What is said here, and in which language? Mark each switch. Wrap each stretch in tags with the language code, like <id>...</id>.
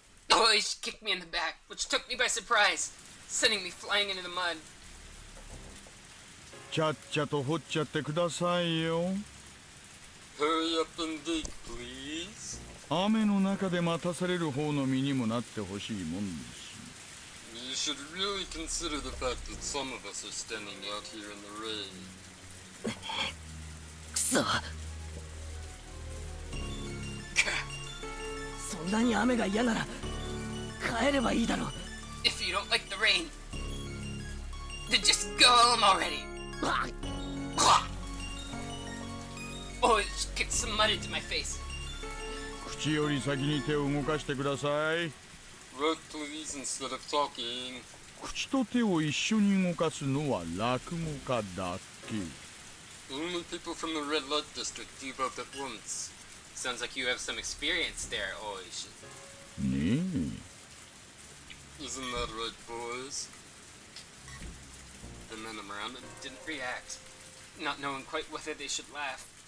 <en>Oh, she kicked me in the back, which took me by surprise, sending me flying into the mud.</en> <ja>ちゃっちゃと掘っちゃってくださいよ。</ja> <en>Hurry up and dig, please.</en> <ja>雨の中で待たされる方の身にもなってほしいもんです。</ja> <en>You should really consider the fact that some of us are standing out here in the rain.</en> <ja>くそ。そんなに雨が嫌なら帰ればいいだろう。</ja> <en>If you don't like the rain, then just go home already. Oh, she kicked some mud into my face.</en> <ja>口より先に手を動かしてください。</ja> <en>Right, please, instead of talking.</en> <ja>口と手を一緒に動かすのは落語家だけ。</ja> <en>Only people from the red light district do both at once. Sounds like you have some experience there, Oishi. ね Isn't that right, boys? The men around him didn't react, not knowing quite whether they should laugh.</en>